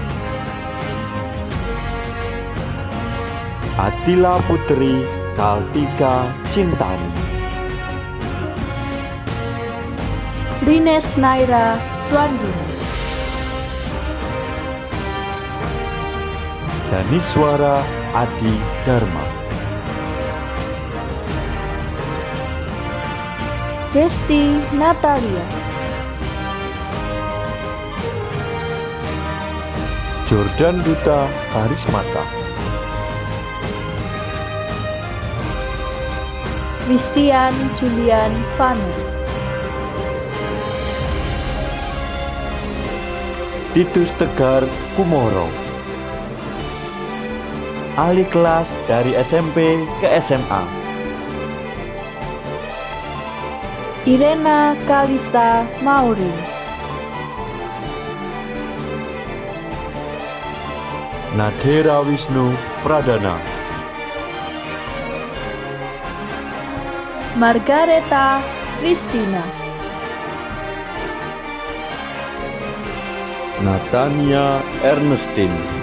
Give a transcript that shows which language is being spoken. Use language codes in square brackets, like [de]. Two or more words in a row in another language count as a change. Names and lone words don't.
[id] Atila Putri Kaltika Cintani, Rines Naira Swandini, Daniswara Adi Dharma, Desti Natalia, Jordan Duta Karismata, Christian Julian Vanu, Titus Tegar Kumoro, ahli kelas dari SMP ke SMA, Irena Kalista Mauri, Nadhera Wisnu Pradana, Margareta Kristina, Natania Ernestine,